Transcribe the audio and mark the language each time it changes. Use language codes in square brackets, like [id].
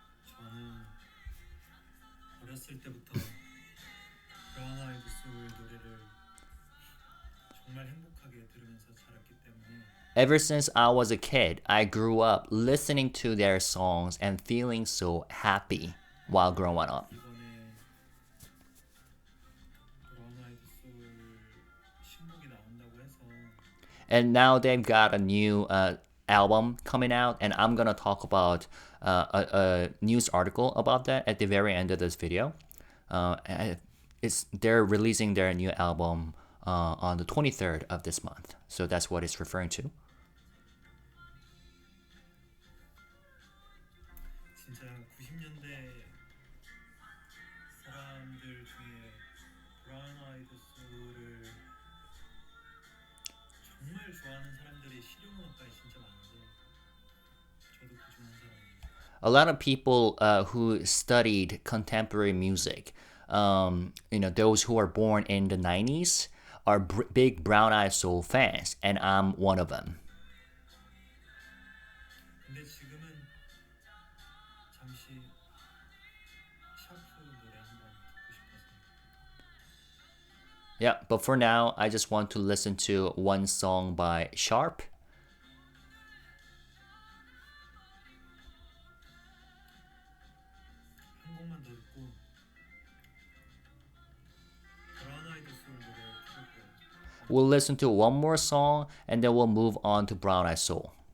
[ko] 저는 어렸을 때부터 브라운 아이드 소울 노래를 정말 행복하게 들으면서 자랐기 때문에. [en] Ever since I was a kid, I grew up listening to their songs and feeling so happy while growing up. [ko] 이번에 브라운 아이드 소울 신곡이 나온다고 해서. [en] And now they've got a new album coming out, and I'm gonna talk about a news article about that at the very end of this video. They're releasing their new album on the 23rd of this month, so that's what it's referring to. [ko] 진짜 90년대 사람들 중에 브라운 아이드 소울을 정말 좋아하는 사람들이 실용음악가에 진짜 많은데 저도 그중 한 사람입니다. [en] A lot of people who studied contemporary music, those who are born in the 90s, are big Brown Eyed Soul fans, and I'm one of them. [ko] 근데 지금은 잠시 샤프 노래 한번 듣고 싶어서. [en] Yeah, but for now, I just want to listen to one song by Sharp. [ko] 한 곡만 더 듣고 브라운 아이드 소울 노래 들을 거예요. [en] We'll listen to one more song, and then we'll move on to Brown Eyed Soul.